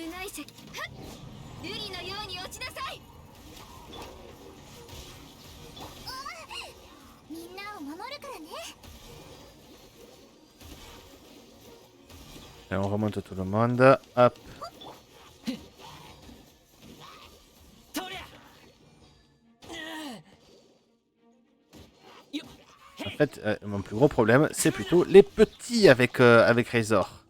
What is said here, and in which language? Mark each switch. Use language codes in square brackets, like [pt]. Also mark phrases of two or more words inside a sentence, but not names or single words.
[ja] 石はっ瑠璃のように落ちなさい。みんなを守るからね。 [fr] Et on remonte tout le monde. Hop. [ja] とりゃ [fr] En fait, mon plus gros problème, c'est plutôt les petits avec Razor.